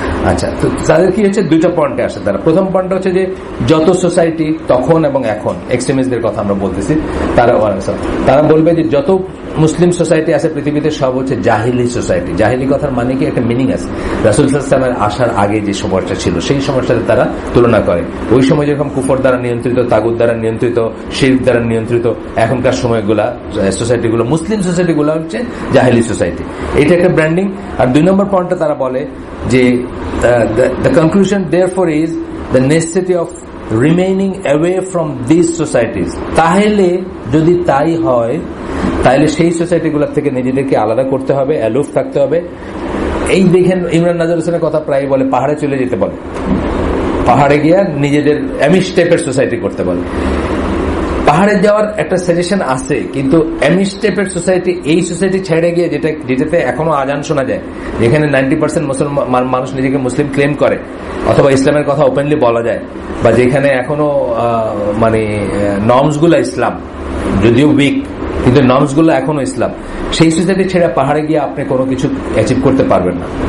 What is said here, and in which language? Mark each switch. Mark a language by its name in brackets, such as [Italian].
[Bangla] আচ্ছা, তো তাদের কি হচ্ছে, দুইটা পয়েন্টে আসে তারা। প্রথম পয়েন্ট হচ্ছে যে যত সোসাইটি তখন এবং এখন, এক্সট্রিমিস্টদের কথা আমরা বলতেছি, তারা বলবে যে যত মুসলিম সোসাইটি আছে পৃথিবীতে সব হচ্ছে জাহিলি সোসাইটি। জাহিলি কথার মানে কি, একটা মিনিং আছে। রাসূল সাল্লাল্লাহু আলাইহি ওয়াসাল্লামের আসার আগে যে সময়টা ছিল সেই সময়টার সাথে তারা তুলনা করে। ওই সময় যেরকম কুফর দ্বারা নিয়ন্ত্রিত, তাগুত দ্বারা নিয়ন্ত্রিত, শিরক দ্বারা নিয়ন্ত্রিত, এখনকার সময়গুলা সোসাইটিগুলো, মুসলিম সোসাইটিগুলো হচ্ছে জাহিলি সোসাইটি। এটা একটা ব্র্যান্ডিং। আর দুই নম্বর পয়েন্টটা তারা বলে যে [English] the conclusion therefore is the necessity of remaining away from these societies. [Bangla] তাহলে যদি তাই হয় তাহলে সেই সোসাইটিগুলোর থেকে নিজেদেরকে আলাদা করতে হবে, অ্যালুফ থাকতে হবে। এই দেখেন ইমরান নাজার হোসেনের কথা প্রায় বলে, পাহাড়ে চলে যেতে বলে, পাহাড়ে গিয়ে নিজেদের অ্যামিশ টাইপের সোসাইটি করতে বলে। পাহাড়ে যাওয়ার একটা সাজেশন আছে, কিন্তু অ্যামিশ টাইপের সোসাইটি, এই সোসাইটি ছেড়ে গিয়ে যেটাতে এখনো আজান শোনা যায়, যেখানে 90% মুসলমান মানুষ নিজেকে মুসলিম ক্লেম করে অথবা ইসলামের কথা ওপেনলি বলা যায়, বা যেখানে এখনো মানে নর্মস গুলো ইসলাম, যদিও উইক কিন্তু নর্মস গুলো এখনো ইসলাম, সেই সোসাইটি ছেড়ে পাহাড়ে গিয়ে আপনি কোনো কিছু অ্যাচিভ করতে পারবেন না।